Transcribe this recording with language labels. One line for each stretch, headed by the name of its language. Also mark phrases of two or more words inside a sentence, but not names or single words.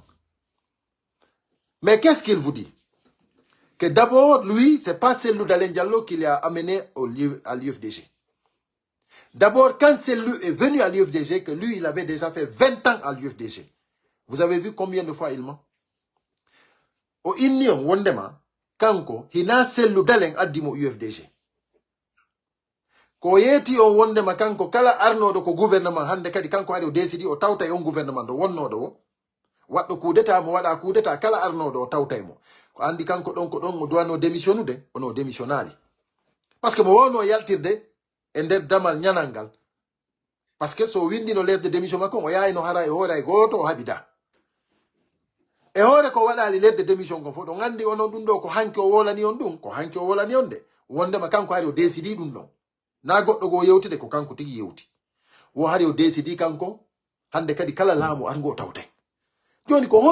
French: Mais qu'est-ce qu'il vous dit? Que d'abord, lui, c'est pas Cellou Dalein Diallo qui l'a amené à l'UFDG. D'abord, quand Cellou est venu à l'UFDG, que lui, il avait déjà fait 20 ans à l'UFDG. Vous avez vu combien de fois il ment?
Fula: Au Union, Wondema, Kanko, hina Cellou Dalein adimo UFDG. Ko yeti on Wondema Kanko, kala arno do ko gouvernement, hande kadi Kanko hari o décidi o tawta on gouvernement do wonno do. Waddo
French: coup d'état
Fula: mo wada
French: coup d'état
Fula: kala arno do tawta mo. Andi kanko don ko don mo doano démissionnude ono démissionnali
French: parce que
Fula: mo wono yaltirde e der damal nyanangal
French: parce que
Fula: so windi no
French: lettre de démission
Fula: makko o yaay no hara e hore goto o habida e hore ko wadali
French: lettre de démission
Fula: ko fo do ngandi onon dum do ko hanki o wolani on dum ko hanki o wolani on de wonde ma kanko hari o décidi dum don na goddo go yewtide ko kanko tigi yewti wo hari o décidi kanko hande kadi kala laamu ar go tawte joni ko